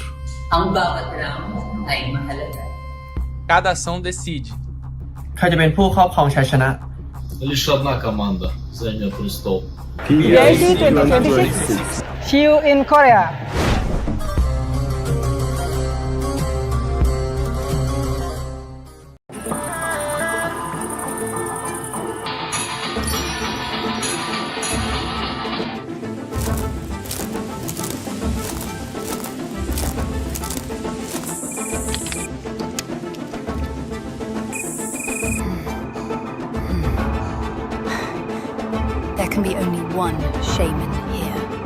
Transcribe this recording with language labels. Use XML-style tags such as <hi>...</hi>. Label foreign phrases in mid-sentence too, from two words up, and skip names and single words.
<tl>Ang bawat round ay mahalaga.</tl> <pt>Cada ação decide</pt> <th>ใครจะเป็นผู้ครอบครองชัยชนะ</th> <ru>Лишь одна команда займет престол.</ru> <en>PBIC2026. See you in Korea. There can be only one shaman here.</en>